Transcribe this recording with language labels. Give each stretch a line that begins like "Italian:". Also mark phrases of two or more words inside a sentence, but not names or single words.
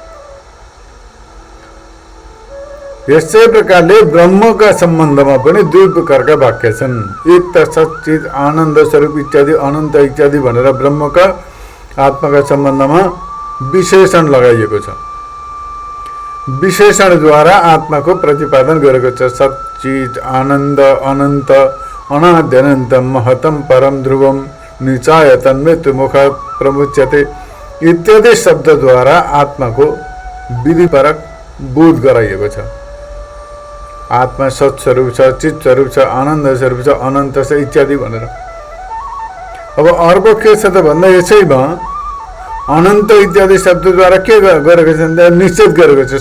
Nepali: यस्तै प्रकारले ब्रह्मका सम्बन्धमा पनि दुई प्रकारका वाक्य छन्। एक त सच्चित आनन्द स्वरूप इत्यादि अनन्त इत्यादि भनेर ब्रह्मका आत्माका सम्बन्धमा विशेषण लगाइएको छ। विशेषणद्वारा आत्माको प्रतिपादन गरेको छ।
Sanskrit: सच्चित आनन्द अनन्त अनाद्यनन्तं महतं परम ध्रुवम निचाय तन्मृत्यु मुख प्रमुच्यते इत्यादि
Nepali: शब्दद्वारा आत्माको विधिपरक बोध गराइएको छ। आत्मा सत्स्वरूप छ, चित स्वरूप छ, आनन्द स्वरूप छ, अनन्त छ इत्यादि भनेर। अब अर्को के छ त भन्दा यसैमा अनन्त इत्यादि शब्दद्वारा के गरेको छ भन्दा निषेध गरेको छ।